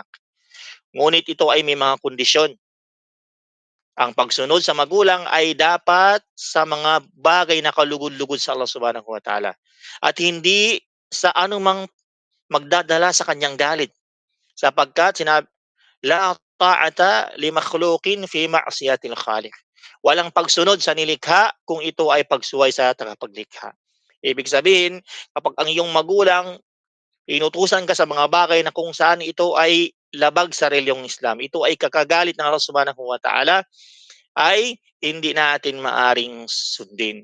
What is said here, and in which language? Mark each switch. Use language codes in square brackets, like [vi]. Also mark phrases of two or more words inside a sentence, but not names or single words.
[tl] Ngunit ito ay may mga kondisyon. Ang pagsunod sa magulang ay dapat sa mga bagay na kalugod-lugod sa Allah [ar] سبحانه وتعالى [tl] at hindi sa anumang magdadala sa kanyang galit, sapagkat [ar] لا طاعة لمخلوق في معصية الخالق. [tl] Walang pagsunod sa nilikha kung ito ay pagsuway sa tagapaglikha. Ibig sabihin, kapag ang iyong magulang Inutusan ka sa mga bagay na kung saan ito ay labag sa reliyong Islam. Ito ay kakagalit ng Allah [ar] سبحانه وتعالى, [tl] ay hindi natin maaring sundin.